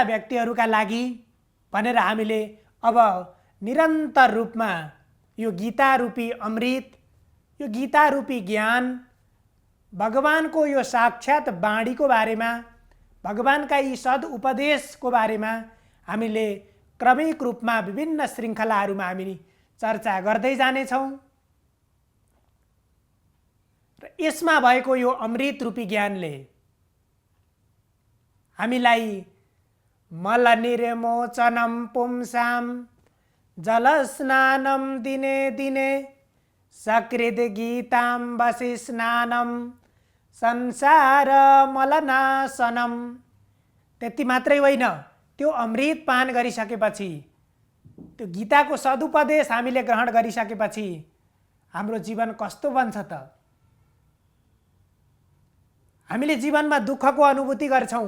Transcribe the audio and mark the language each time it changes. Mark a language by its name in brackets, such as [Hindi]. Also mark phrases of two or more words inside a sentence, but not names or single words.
[Nepali] व्यक्तिहरूका लागि भनेर हामीले अब निरन्तर रूपमा यो गीता रूपी अमृत, यो गीता रूपी ज्ञान, भगवानको यो साक्षात वाणीको बारेमा, भगवानका यी सद उपदेशको बारेमा हामीले क्रमिक रूपमा विभिन्न श्रृङ्खलाहरूमा हामी चर्चा गर्दै जानेछौँ। र यसमा भएको यो अमृत रूपी ज्ञानले हामीलाई मल [Sanskrit] निर्मोचनम पुंसाम जलस्नानम दिने दिने सकृद गीताम वसि स्नानम संसार मलनाशनम, [Nepali] त्यति मात्रै होइन, त्यो अमृत पान गरिसकेपछि, त्यो गीताको सदुपदेश हामीले ग्रहण गरिसकेपछि हाम्रो जीवन कस्तो बन्छ त? हामीले जीवनमा दुःखको अनुभूति गर्छौँ।